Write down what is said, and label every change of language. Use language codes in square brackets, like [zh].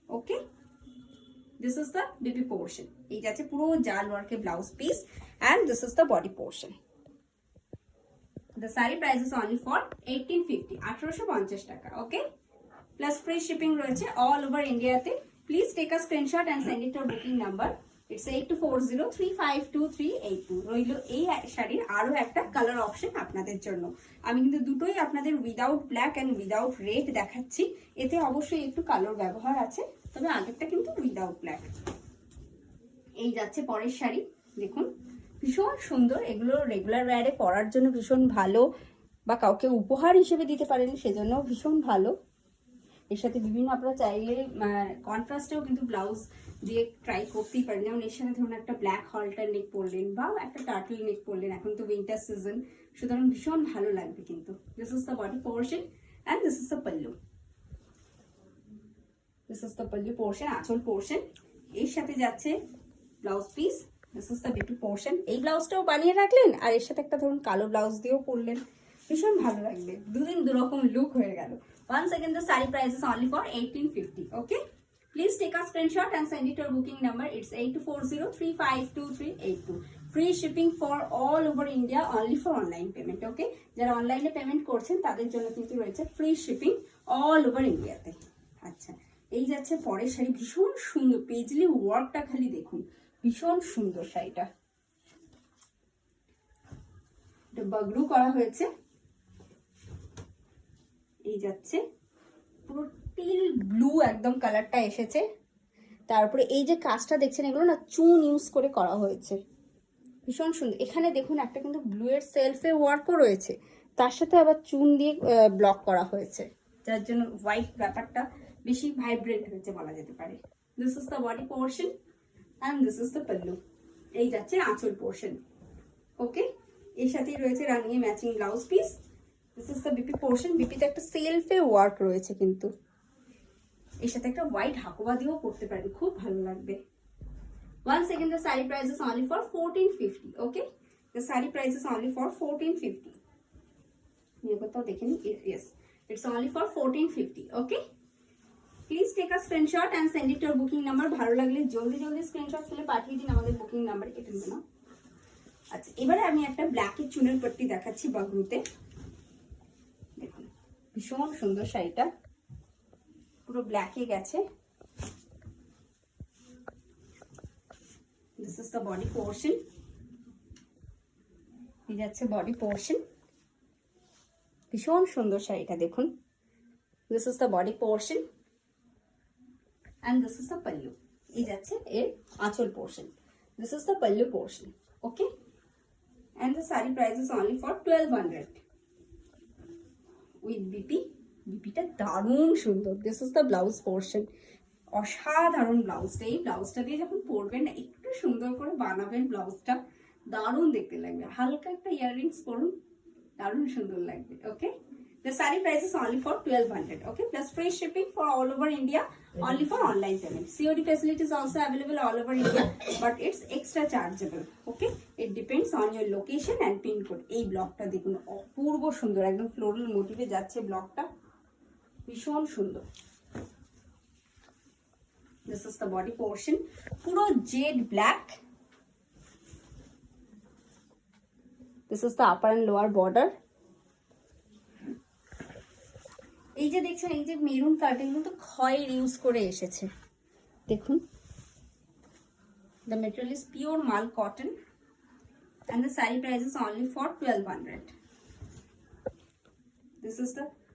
[en] Okay, this is the baby portion. [bn] এই যাচ্ছে পুরো জাল ওয়ার্কে blouse piece [en] and this is the body portion. The saree price is only for 1850, 1850 টাকা। Okay, plus free shipping রয়েছে all over India তে। Please take a screenshot and send it to our booking number. It's 8240352382। [bn] রইল এই শাড়ির আরো একটা colour option আপনাদের জন্য। আমি কিন্তু দুটোই আপনাদের without black and without red দেখাচ্ছি, এতে অবশ্যই একটু কালার ব্যবহার আছে, তবে আগেরটা কিন্তু উইদাউট ব্ল্যাক। এই যাচ্ছে পরের শাড়ি, দেখুন ভীষণ সুন্দর। এগুলো রেগুলার ওয়্যারে পরার জন্য ভীষণ ভালো, বা কাউকে উপহার হিসেবে দিতে পারেন সেজন্য ভীষণ ভালো। এর সাথে বিভিন্ন আপনারা চাইলে কন্ট্রাস্টেও কিন্তু ব্লাউজ দিয়ে ট্রাই করতেই পারেন। যেমন এর সাথে ধরুন একটা ব্ল্যাক হলটার নেক পরলেন বা একটা টার্টল নেক পরলেন, এখন তো উইন্টার সিজন, সুতরাং ভীষণ ভালো লাগবে কিন্তু। [en] This is the body portion and this is the pallu. This is the pallu portion, [bn] আঁচল পোর্শন। এর সাথে যাচ্ছে blouse piece, [en] This is the beauty portion. [bn] এই ব্লাউজটাও বানিয়ে রাখলেন আর এর সাথে একটা ধরুন কালো ব্লাউজ দিয়েও পরলেন, ভীষণ ভালো লাগবে। দুদিন দুরকম লুক হয়ে গেল। [en] Once again, the saree price is only for 1850. Okay, please take a screenshot and send it to our booking number. It's 8240352382. Free shipping for all over India, only for online payment. [bn] Okay, যারা অনলাইনে payment করছেন তাদের জন্য কিন্তু রয়েছে [en] Free shipping all over ইন্ডিয়াতে। [bn] আচ্ছা, এই যাচ্ছে পরের শাড়ি, ভীষণ সুন্দর পেজলি ওয়ার্কটা খালি দেখুন, ভীষণ সুন্দর শাড়িটা। এটা বাগরু করা হয়েছে। এই যাচ্ছে পুরো টিল ব্লু একদম কালারটা এসেছে, তারপরে এই যে কাজটা দেখছেন এগুলো না চুন ইউজ করে করা হয়েছে, ভীষণ সুন্দর। এখানে দেখুন একটা কিন্তু ব্লু এর সেলফে ওয়ার্কও রয়েছে, তার সাথে আবার চুন দিয়ে ব্লক করা হয়েছে, যার জন্য হোয়াইট ব্যাপারটা বেশি ভাইব্রেন্ট হয়েছে বলা যেতে পারে। [en] This is the body portion and this is the pallu. [bn] এই যাচ্ছে আঁচল পোর্শন। ওকে, এর সাথেই রয়েছে রানিয়ে matching blouse piece. [en] This is the BP portion. [bn] বিপিতে একটা সেলফে ওয়ার্ক রয়েছে, কিন্তু এর সাথে একটা হোয়াইট হাকোবা দিয়েও করতে পারেন, খুব ভালো লাগবে। [en] Once again, the saree price is only for 1450. Okay, the saree price is only for 1450. [hi] ये बताओ देखें, [en] yes, it's only for 1450. Okay, please take a screenshot and send it to our booking number. [bn] ভালো লাগলে জলদি জলদি screenshot তুলে পাঠিয়ে দিন আমাদের বুকিং নাম্বারে, কেটে দেবেন না। আচ্ছা, এবারে আমি একটা ব্ল্যাকের চুনের পট্টি দেখাচ্ছি বাগরুতে। দেখুন ভীষণ সুন্দর শাড়িটা, পুরো ব্ল্যাকে গেছে। [en] This is the body portion. [bn] এই যাচ্ছে বডি পোর্শন, ভীষণ সুন্দর শাড়িটা দেখুন। [en] This is the body portion and this is the pallu. [bn] এই যাচ্ছে এর আঁচল portion. [en] This is the pallu portion. Okay, and the saree price is only for 1200 with BP. [bn] বিপিটা দারুণ সুন্দর। [en] this is the blouse portion, [bn] অসাধারণ ব্লাউজটা। এই ব্লাউজটা দিয়ে যখন পরবেন না, একটু সুন্দর করে বানাবেন ব্লাউজটা, দারুণ দেখতে লাগবে। হালকা একটা ইয়াররিংস পরুন, দারুণ সুন্দর লাগবে। [en] Okay, the saree price is only for 1200. Okay, plus free shipping for all over India, only for online payment. COD facility is also available all over India, but it's extra chargeable. Okay, it depends on your location and pin code. [bn] এই ব্লকটা দেখুন অপূর্ব সুন্দর, একদম floral মোটিভে যাচ্ছে ব্লকটা, ভীষণ সুন্দর। [en] This is the body portion, [bn] পুরো jet black. [en] This is the upper and lower border. [bn] এই যে দেখছেন, এই যে মেরুন কার্টেন কিন্তু খয়ের ইউজ করে এসেছে, দেখুন। [en] The material is pure mal cotton and the saree price is only for 1200. This is the